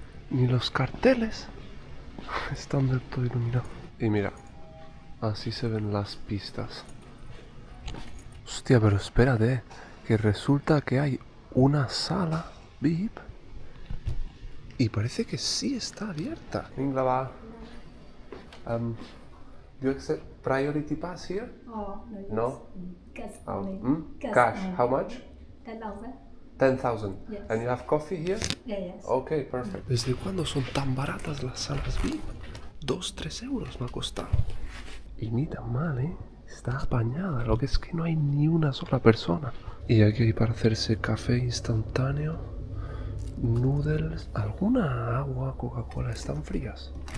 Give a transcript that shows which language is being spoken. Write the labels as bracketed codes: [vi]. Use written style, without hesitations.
[es] Ni los carteles están del todo iluminados. Y mira. Así se ven las pistas. Hostia, pero espérate. Que resulta que hay una sala VIP. Y parece que sí está abierta. Ingla va. [en] Do you accept priority pass here? Oh, No? Cash Oh. only. Cash. How much? 10,000. 10,000. Yes. And you have coffee here? Yes. Okay, perfect. [es] ¿Desde cuándo son tan baratas las salas VIP? 2-3 euros me ha costado. Y ni tan mal, ¿eh? Está apañada, lo que es que no hay ni una sola persona. Y aquí hay para hacerse café instantáneo, noodles, alguna agua, Coca-Cola, ¿están frías?